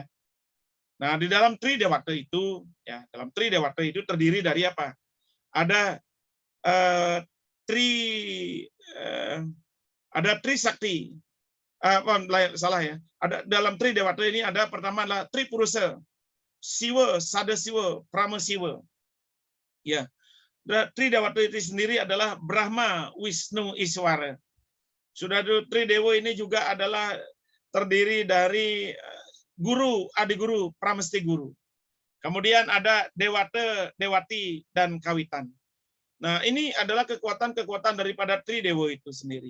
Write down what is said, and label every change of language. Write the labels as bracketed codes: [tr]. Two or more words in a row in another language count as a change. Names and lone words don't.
[id] Nah, di dalam Tri Dewata itu, ya, dalam Tri Dewata itu terdiri dari apa? Ada Tri Sakti. Salah ya. Ada dalam Tri Dewata ini ada pertama adalah Tri Purusa, Siwa, Sada Siwa, Prama Siwa. Ya. Tri Dewata itu sendiri adalah Brahma, Wisnu, Iswara. Sudah Tri Dewa ini juga adalah terdiri dari guru, adiguru, pramesti guru. Kemudian ada Dewata, Dewati, dan Kawitan. Nah, ini adalah kekuatan-kekuatan daripada Tri Dewa itu sendiri.